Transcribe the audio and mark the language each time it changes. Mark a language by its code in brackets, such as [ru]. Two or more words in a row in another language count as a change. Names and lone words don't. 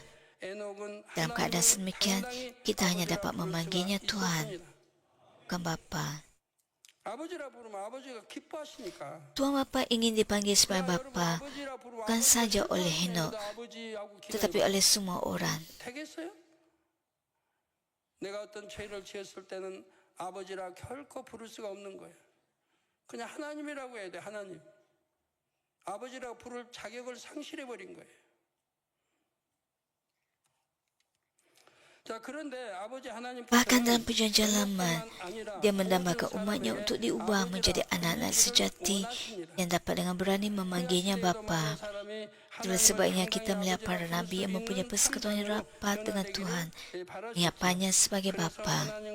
[ms] Dalam keadaan sedemikian, kita hanya dapat memanggilnya Tuhan, bukan Bapa. Tuhan Bapa ingin dipanggil sebagai Bapa, bukan saja oleh Henok, tetapi oleh semua orang. [ko] 내가 어떤 죄를 지었을 때는 아버지라 결코 부를 수가 없는 거예요. 그냥 하나님이라고 해야 돼, 하나님. 아버지라고 부를 자격을 상실해 버린 거예요. [ms] Bahkan dalam perjanjian lama, dia mendambakan umatnya untuk diubah menjadi anak-anak sejati yang dapat dengan berani memanggilnya Bapa. Itulah sebabnya kita melihat para nabi yang mempunyai persekutuan yang rapat dengan Tuhan, menyiapkannya sebagai Bapa.